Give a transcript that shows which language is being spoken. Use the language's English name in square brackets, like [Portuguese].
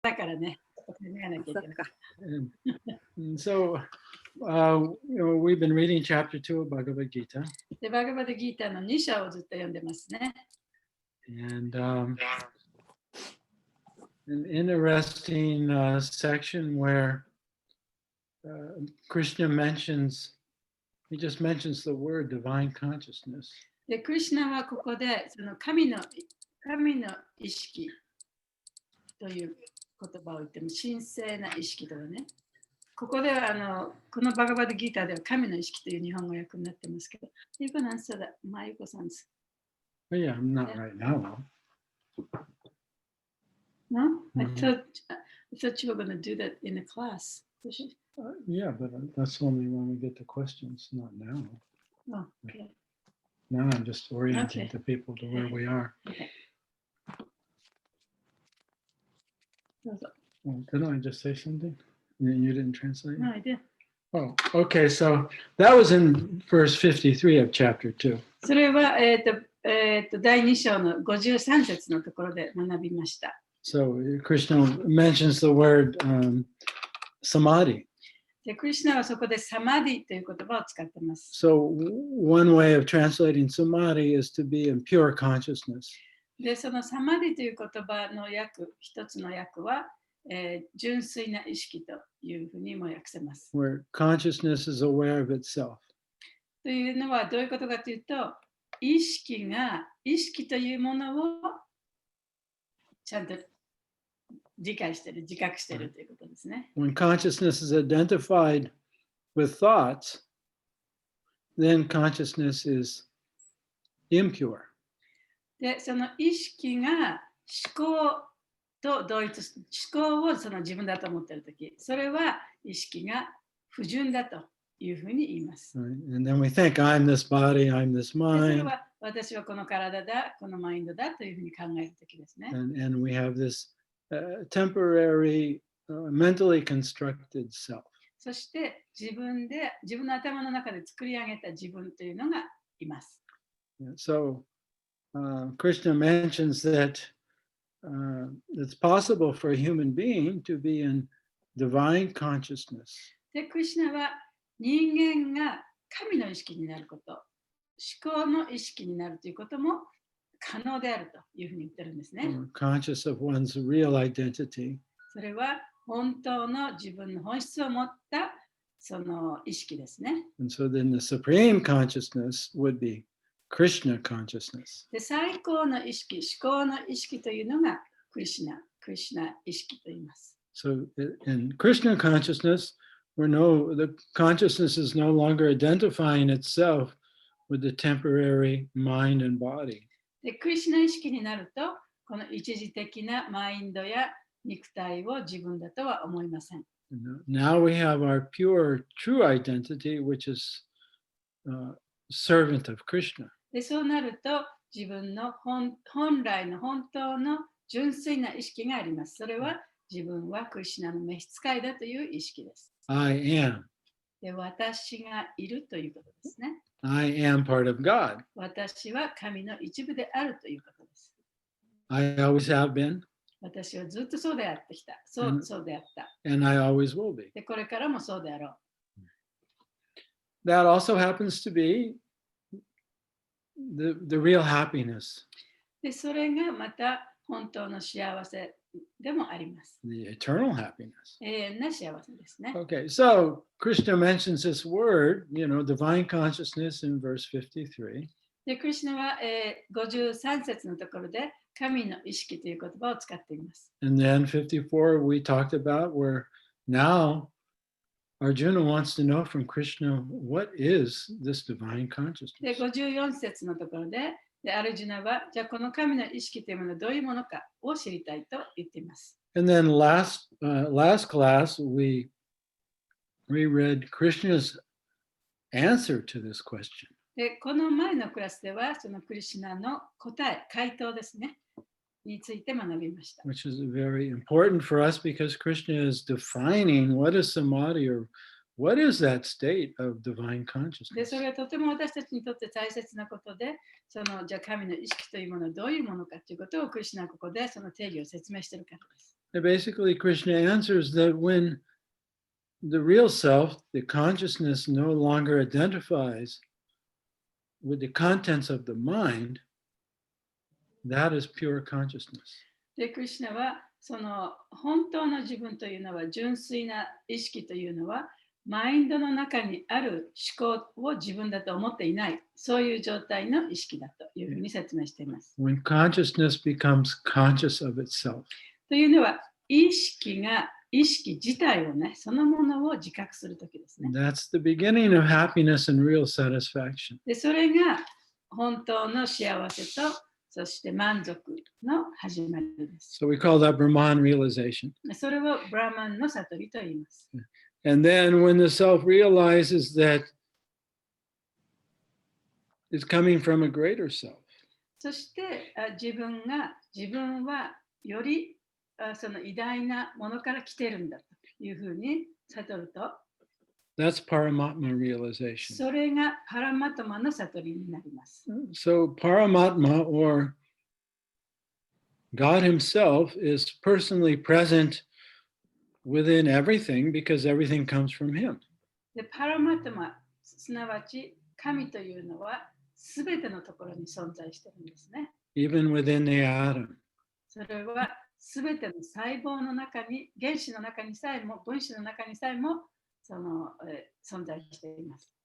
[Japanese] だからね、考えなきゃいけない。 [English] And so, we've been reading chapter 2 of Bhagavad Gita. [Japanese] で、バガバッドギーターの2章をずっと読んでますね。 [English] And an interesting section where Krishna he just mentions the word divine consciousness. [Japanese] で、クリシュナはここでその神の意識という言葉を言っても、神聖な意識とはね。ここではこのバガバッドギーターでは神の意識という日本語訳になってますけど、ゆこなんそうだ、まゆこさんです。 [English] Yeah, I'm not right now. No? I thought you were going to do that in the class. Yeah, but that's only when we get to questions, not now. Oh, okay. Now I'm just orienting the people to where we are. Okay. Well, didn't I just say something? You didn't translate? No, I did. Oh, okay. So that was in verse 53 of chapter 2. [Japanese] それは、第2章の53節のところで学びました。 [English] So Krishna mentions the word samadhi. [Japanese] で、クリシュナはそこでサマディという言葉を使っています。 [English] So one way of translating samadhi is to be in pure consciousness. [Japanese] で、そのサマディという言葉の一つの訳は、純粋な意識というふうにも訳せます。 [English] Where consciousness is aware of itself. [Japanese] というのはどういうことかというと、意識というものをちゃんと理解している、自覚しているということですね。 [English] When consciousness is identified with thoughts, then consciousness is impure. [Japanese] で、その意識が思考と同一、思考をその自分だと思っているとき、それは意識が不純だというふうに言います。 [English] And then we think, I'm this body, I'm this [Japanese] それ [English] mind. [Japanese] は私はこの体だ、このマインドだというふうに考えるときですね。 [English] And we have this temporary, mentally constructed self. [Japanese] そして自分の頭の中で作り上げた自分というのがいます。 [English] So Krishna mentions that it's possible for a human being to be in divine consciousness. [Japanese] で、クリシュナは人間が神の意識になること、思考の意識になるということも可能であるというふうに言ってるんですね。 [English] Conscious of one's real identity. [Japanese] それは本当の自分の本質を持ったその意識ですね。 [English] And so then the supreme consciousness would be Krishna consciousness. [Japanese] で、最高の意識、思考の意識というのがクリシュナ意識と言います。 [English] So in Krishna consciousness, the consciousness is no longer identifying itself with the temporary mind and body. [Japanese] で、クリシュナ意識になると、この一時的なマインドや肉体を自分だとは思いません。 [English] Now we have our pure, true identity, which is servant of Krishna. [Japanese] で、そうなると、自分の本来の本当の純粋な意識があります。それは自分はクリシュナの召使いだという意識です。 [English] I am. [Japanese] で、私がいるということですね。 [English] I am part of God. [Japanese] 私は神の一部であるということです。 [English] I always have been. [Japanese] 私はずっとそうであってきた。そうであった。 [English] And I always will be. [Japanese] で、これからもそうであろう。 [English] That also happens to be the real happiness. [Japanese] で、それがまた本当の幸せでもあります。 [English] The eternal happiness. [Japanese] 永遠な幸せですね。 [English] Okay, so Krishna mentions this word, divine consciousness in verse 53. [Japanese] で、クリシュナは、53節のところで神の意識という言葉を使っています。 [English] And then 54 we talked about where now Arjuna wants to know from Krishna, what is this divine [Japanese] で、 [English] consciousness? [Japanese] 54節のところで、アルジュナは、じゃあこの神の意識というものはどういうものかを知りたいと言っています。 [English] And then last class we reread Krishna's answer to this question. [Japanese] で、この前のクラスでは、そのクリシュナの回答ですね、について学びました。 [English] Which is very important for us because Krishna is defining what is samadhi or what is that state of divine [Japanese] で、そ [English] consciousness? [Japanese] れはとても私たちにとって大切なことで、じゃあ神の意識というものはどういうものかということをクリシュナはここでその定義を説明しているからです。 [English] And basically, Krishna answers that when the real self, the consciousness, no longer identifies with the contents of the mind, that is pure consciousness. [Japanese] で、クリシュナは本当の自分というのは、純粋な意識というのは、マインドの中にある思考を自分だと思っていない、そういう状態の意識だというふうに説明しています。 [English] When consciousness becomes conscious of itself. [Japanese] というのは、意識が意識自体をね、そのものを自覚するときですね。 [English] That's the beginning of happiness and real satisfaction. [Japanese] で、それが本当の幸せと、そして満足の始まりです。 [English] So we call that Brahman realization. [Japanese] それをブラマンの悟りと言います。 [English] And then when the self realizes that it's coming from a greater self. [Japanese] そして自分はよりその偉大なものから来てるんだというふうに悟ると、 [English] That's Paramatma realization. [Japanese] それがパラマトマの悟りになります。 [English] So Paramatma, or God himself, is personally present within everything because everything comes from him. [Japanese] で、パラマトマ、すなわち神というのはすべてのところに存在しているんですね。 [English] Even within the atom. [Japanese] それはすべての細胞の中に、原子の中にさえも、分子の中にさえも存在しています。